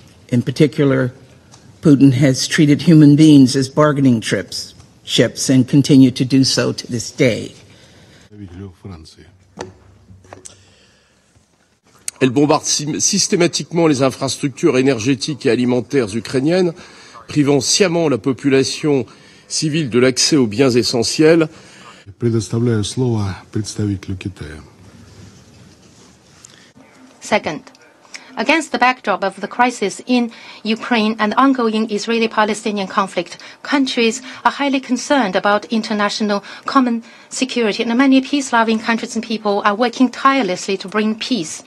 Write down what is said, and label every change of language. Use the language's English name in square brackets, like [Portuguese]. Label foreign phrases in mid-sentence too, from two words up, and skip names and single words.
[English] In particular, Putin has treated human beings as bargaining ships and continue to do so to this day. [French] Elle bombarde systématiquement les infrastructures énergétiques et alimentaires ukrainiennes, privant sciemment la population civile de l'accès aux biens essentiels. [Russian] Предоставляю слово представителю Китая. [English] Second, against the backdrop of the crisis in Ukraine and ongoing Israeli-Palestinian conflict, countries are highly concerned about international common security, and many peace-loving countries and people are working tirelessly to bring peace.